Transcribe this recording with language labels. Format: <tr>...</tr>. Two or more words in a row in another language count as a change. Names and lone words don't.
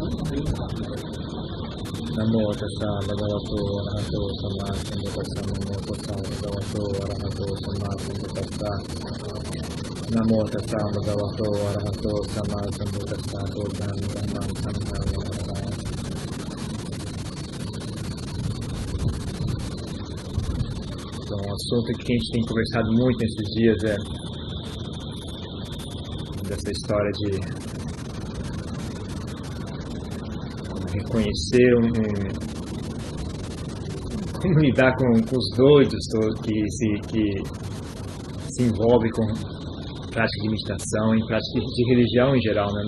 <pi>Namo tassa bhagavato arahato samma sambuddhassa. Namo tassa bhagavato arahato samma sambuddhassa. Namo tassa bhagavato arahato samma sambuddhassa. Buddham dhammam sangham namah.</pi> <pt>Então, um assunto que a gente tem conversado muito nesses dias é dessa história de reconhecer como lidar com os doidos que se envolvem com prática de meditação e prática de religião em geral, né?</pt>